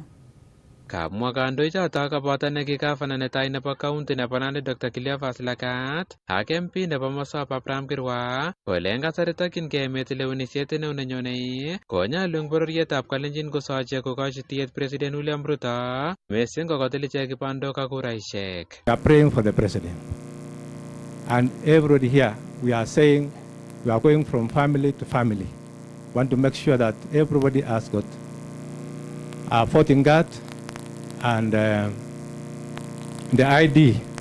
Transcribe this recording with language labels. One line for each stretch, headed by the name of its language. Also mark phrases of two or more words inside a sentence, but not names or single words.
Kalenjin: Kamwa kandoichoto koboto neki gavana netai nebo county nebo Nandi Dr. Cleophas Lagat ak MP nebo Mosop Abraham Kirwa kole eng kasari tokyingei emet lewenisiet neo nenyone konyalu eng bororietab kalenjin kosoche kokochi tiet President William Ruto mising kokotil ichek kibandok ak kuraishek.
English: We are praying for the president, and everybody here we are saying we are going from family to family. We want to make sure that everybody has got a voting card and the ID.